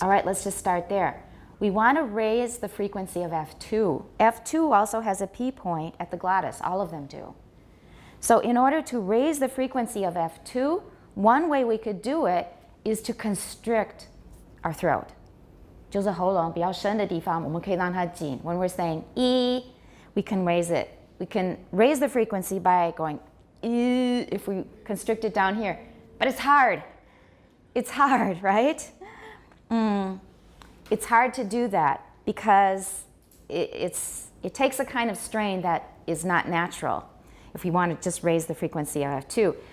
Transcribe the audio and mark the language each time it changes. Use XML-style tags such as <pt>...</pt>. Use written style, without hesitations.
<en>All right, let's just start there. We want to raise the frequency of F2. F2 also has a P point at the glottis. All of them do. So in order to raise the frequency of F2, one way we could do it is to constrict our throat.</en> <zh>就是喉咙比较深的地方，我们可以让它紧。</zh> <en>When we're saying E, we can raise it. We can raise the frequency by going E if we constrict it down here. But it's hard. It's hard, right? It's hard to do that because it takes a kind of strain that is not natural if we want to just raise the frequency of F2.</en>